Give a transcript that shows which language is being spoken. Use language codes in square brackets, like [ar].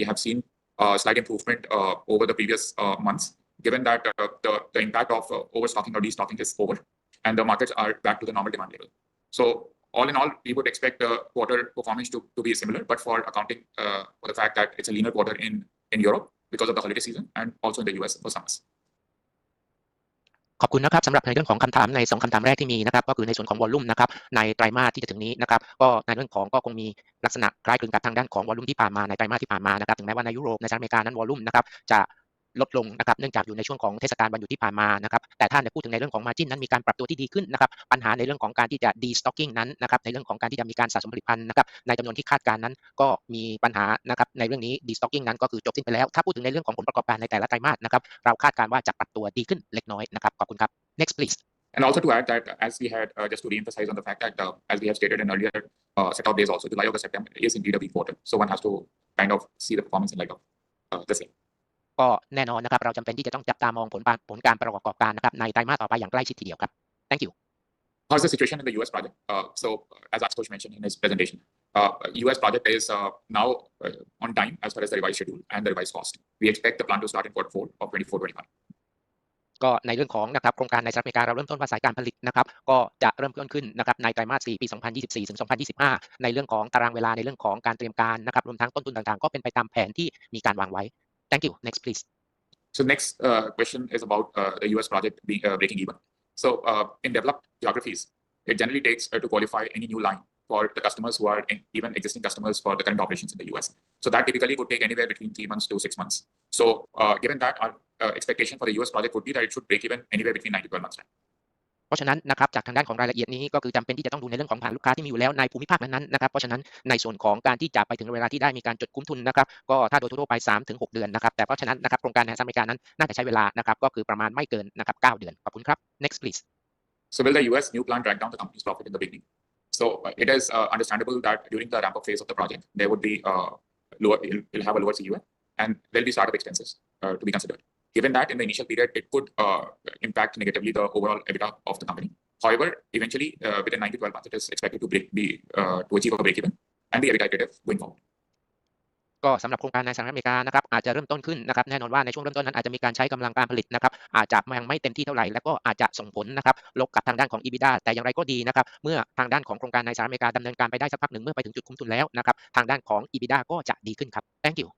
[en] We have seen slight improvement over the previous months, given that the impact of overstocking or destocking is over, and the markets are back to the normal demand level. So all in all, we would expect the quarter performance to be similar, but for accounting for the fact that it's a leaner quarter in Europe because of the holiday season and also in the US for summers. [th] ขอบคุณนะครับสำหรับในเรื่องของคำถามใน2คำถามแรกที่มีนะครับก็คือในส่วนของวอลลุ่มนะครับในไตรมาสที่จะถึงนี้นะครับก็ในเรื่องของก็คงมีลักษณะคล้ายคลึงกับทางด้านของวอลลุ่มที่ผ่านมาในไตรมาสที่ผ่านมานะครับถึงแม้ว่าในยุโรปในสหรัฐอเมริกานั้นวอลลุ่มนะครับจะ ลดลงนะครับเนื่องจากอยู่ในช่วงของเทศกาลวันหยุดที่ผ่านมานะครับแต่ถ้าพูดถึงในเรื่องของ margin นั้นมีการปรับตัวที่ดีขึ้นนะครับปัญหาในเรื่องของการที่จะ destocking นั้นนะครับในเรื่องของการที่จะมีการสะสมผลิตภัณฑ์นะครับในจำนวนที่คาดการณ์นั้นก็มีปัญหานะครับในเรื่องนี้ destocking นั้นก็คือจบสิ้นไปแล้วถ้าพูดถึงในเรื่องของผลประกอบการในแต่ละไตรมาสนะครับเราคาดการณ์ว่าจะปรับตัวดีขึ้นเล็กน้อยนะครับขอบคุณครับ [en] next please And also to add that, as we had just to re-emphasize on the fact that, as we have stated in earlier set of days also, July, August, September is indeed a weak quarter. So one has to kind of see the performance in light of the same. [th] ก็แน่นอนนะครับเราจำเป็นที่จะต้องจับตามองผลการประกอบการนะครับในไตรมาสต่อไปอย่างใกล้ชิดทีเดียวครับ [en] Thank you. How's the situation in the US project? So as Ashutosh mentioned in his presentation, US project is now on time as far as the revised schedule and the revised cost. We expect the plan to start in Q4 of 24-25. [th] ก็ในเรื่องของนะครับโครงการในสหรัฐอเมริกาเราเริ่มต้นว่าสายการผลิตนะครับก็จะเริ่มต้นขึ้นนะครับในไตรมาส 4 ปี 2024 ถึง 2025 ในเรื่องของตารางเวลาในเรื่องของการเตรียมการนะครับรวมทั้งต้นทุนต่างๆก็เป็นไปตามแผนที่มีการวางไว้ [en] Thank you. Next please. So next question is about the US project breaking even. So in developed geographies, it generally takes to qualify any new line for the customers who are even existing customers for the current operations in the US. So that typically would take anywhere between 3 months to 6 months. So given that, our expectation for the US project would be that it should break even anywhere between 9 to 12 months time. [th] เพราะฉะนั้นนะครับจากทางด้านของรายละเอียดนี้ก็คือจำเป็นที่จะต้องดูในเรื่องของฐานลูกค้าที่มีอยู่แล้วในภูมิภาคนั้นๆนะครับเพราะฉะนั้นในส่วนของการที่จะไปถึงเวลาที่ได้มีการจดคุ้มทุนนะครับก็ถ้าโดยทั่วไป 3-6 เดือนนะครับแต่เพราะฉะนั้นนะครับโครงการในสหรัฐอเมริกานั้นน่าจะใช้เวลานะครับก็คือประมาณไม่เกินนะครับ9 เดือนขอบคุณครับ [en] next please. So will the US new plant drag down the company's profit in the beginning? So it is understandable that during the ramp-up phase of the project, there would be it'll have a lower CUF and there'll be startup expenses to be considered. Given that in the initial period, it could impact negatively the overall EBITDA of the company. However, eventually within 9 to 12 months, it is expected to achieve a break-even and be EBITDA accretive going forward. [th] ก็สำหรับโครงการในสหรัฐอเมริกานะครับอาจจะเริ่มต้นขึ้นนะครับแน่นอนว่าในช่วงเริ่มต้นนั้นอาจจะมีการใช้กำลังการผลิตนะครับอาจจะยังไม่เต็มที่เท่าไหร่และก็อาจจะส่งผลนะครับลบกับทางด้านของ EBITDA แต่อย่างไรก็ดีนะครับเมื่อทางด้านของโครงการในสหรัฐอเมริกาดำเนินการไปได้สักพักหนึ่งเมื่อไปถึงจุดคุ้มทุนแล้วนะครับทางด้านของ EBITDA ก็จะดีขึ้นครับ [en] Thank you.